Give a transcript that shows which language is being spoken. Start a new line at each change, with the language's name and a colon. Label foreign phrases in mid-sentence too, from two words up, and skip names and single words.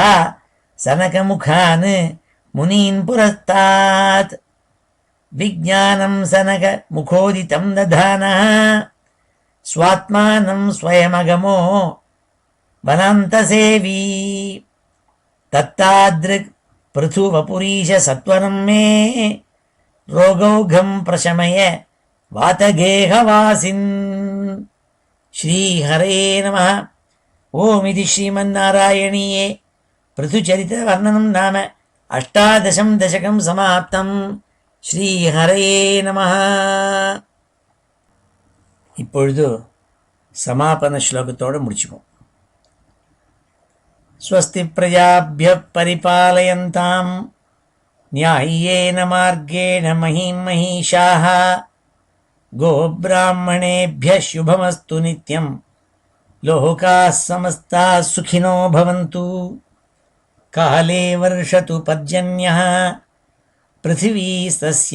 Sanskrit: सनकमुखान् मुनीन् पुरस्तात् विज्ञानं सनकमुखोदितं दधानः स्वात्मानं स्वयमगमो वनान्तसेवी तत्तादृक् पृथुवपुरीश सत्वरं मे रोगौघं प्रशमय वातगेहवासिन् श्रीहरे नमः। ओम इति श्रीमन्नारायणीये पृथुचरितवर्णनं नाम 18 दशकं समाप्तं। श्रीहरे नमः.
Tamil: இப்பொழுது சமாபன ஸ்லோகத்தோடு முடிச்சுப்போம்.
Sanskrit: स्वस्ति प्रजाभ्यः परिपालयन्ताम् न्याय्येन मार्गेण महीं महिषाः गोब्राह्मणेभ्यः शुभमस्तु नित्यं लोकाः समस्ताः सुखिनो भवन्तु काले वर्षतु पर्जन्यः पृथिवीस्तस्य